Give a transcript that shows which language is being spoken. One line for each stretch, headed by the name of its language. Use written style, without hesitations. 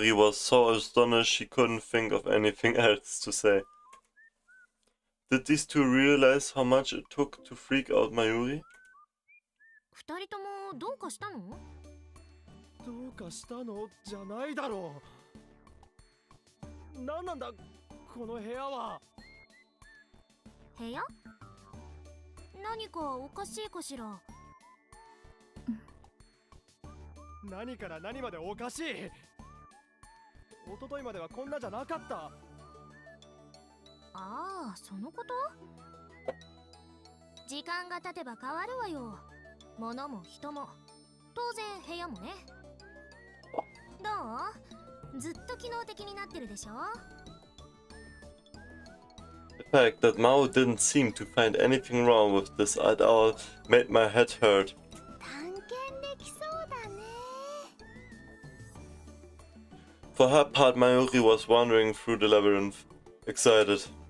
English: Mary was so astonished she couldn't think of anything else to say. Did these two realize how much it took to freak out Mayuri?
Japanese: 二人ともどうかしたの？どうかしたのじゃないだろう。なんなんだこの部屋は。部屋？何かおかしいかしら？何から何までおかしい。一昨日まではこんなじゃなかった。ああ、そのこと？時間が経てば変わるわよ。物も人も、当然部屋もね。どう？ずっと機能的になってるでしょ？
English: The fact that Mao didn't seem to find anything wrong with this at all made my head hurt.
Japanese: 探検できそうだね。
English: For her part, Mayuri was wandering through the labyrinth, excited.